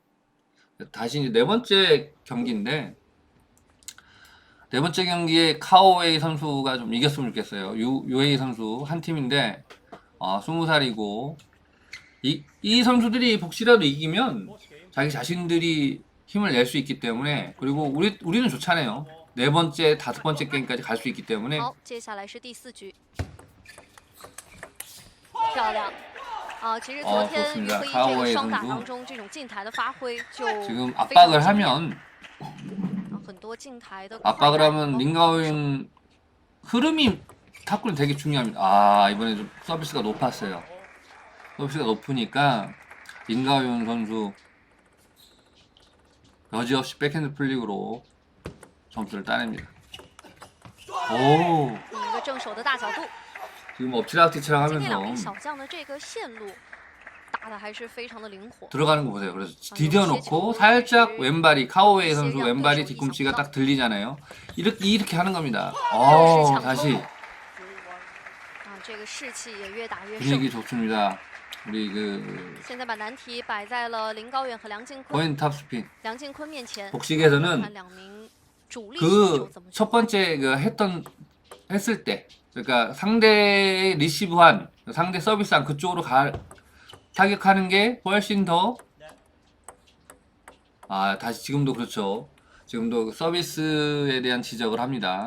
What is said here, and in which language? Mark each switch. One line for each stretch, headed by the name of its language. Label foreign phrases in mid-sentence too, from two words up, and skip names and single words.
Korean: 다시 이제 네 번째 경기인데 네 번째 경기에 카오웨이 선수가 좀 이겼으면 좋겠어요. 유에이 선수 한 팀인데 20살이고 이 선수들이 복시라도 이기면 자기 자신들이 힘을 낼 수 있기 때문에 그리고 우리는 좋잖아요. 네 번째, 다섯 번째 게임까지 갈 수 있기 때문에
Chinese: 好，接下来是第4局，漂亮。其实昨天于
Korean: 좋습니다.
Chinese: 会议这
Korean: 카오웨이
Chinese: 个双打
Korean: 선수
Chinese: 当中，这种近台的发挥就
Korean: 지금
Chinese: 非常
Korean: 압박을
Chinese: 惊艳
Korean: 하면
Chinese: 很多近台的
Korean: 압박을
Chinese: 快打
Korean: 하면
Chinese: 包括
Korean: 링가윈 흐름이 탁구는 되게 중요합니다. 이번에 좀 서비스가 높았어요. 서비스가 높으니까 링가윈 선수 여지없이 백핸드 플릭으로 점수를 따냅니다. 오
Chinese: 一个正手的大角度。
Korean: 지금 엎치락뒤치락
Chinese: 今天两名
Korean: 하면서
Chinese: 小将的这个线路打的还是非常的灵活。
Korean: 들어가는 거 보세요. 그래서 디뎌 놓고 살짝 왼발이 카오웨이 선수 왼발이 뒤꿈치가 딱 들리잖아요. 이렇게 하는 겁니다. 다시
Chinese: 这个士气也越打越盛。
Korean: 분위기 좋습니다. 우리
Chinese: 现在把难题摆在了林高远和梁靖昆。
Korean: 포인트 탑스핀
Chinese: 梁靖昆面前，
Korean: 복식에서는
Chinese: 看两名主力选手怎么去
Korean: 첫 번째 했을 때 그러니까 상대 리시브한 상대 서비스한 그쪽으로 타격하는 게 훨씬 더 다시 지금도 그렇죠. 지금도 서비스에 대한 지적을 합니다.